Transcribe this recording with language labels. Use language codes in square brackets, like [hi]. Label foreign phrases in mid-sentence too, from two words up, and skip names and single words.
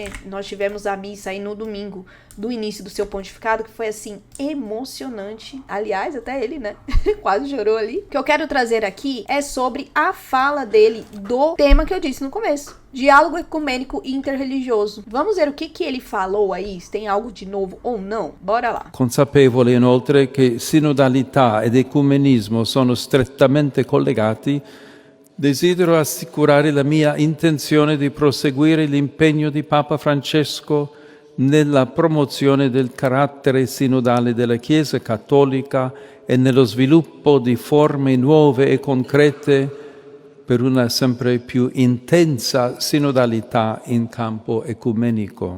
[pt] Nós tivemos a missa aí no domingo do início do seu pontificado, que foi assim, emocionante. Aliás, até ele, né? Quase chorou ali. O que eu quero trazer aqui é sobre a fala dele do tema que eu disse no começo. Diálogo ecumênico interreligioso. Vamos ver o que ele falou aí, se tem algo de novo ou não. Bora lá. [it] Consapevole inoltre che sinodalità ed ecumenismo sono strettamente collegati, desidero assicurare la mia intenzione di proseguire l'impegno di Papa Francesco nella promozione del carattere sinodale della Chiesa Cattolica e nello sviluppo di forme nuove e concrete per una sempre più intensa sinodalità in campo ecumenico.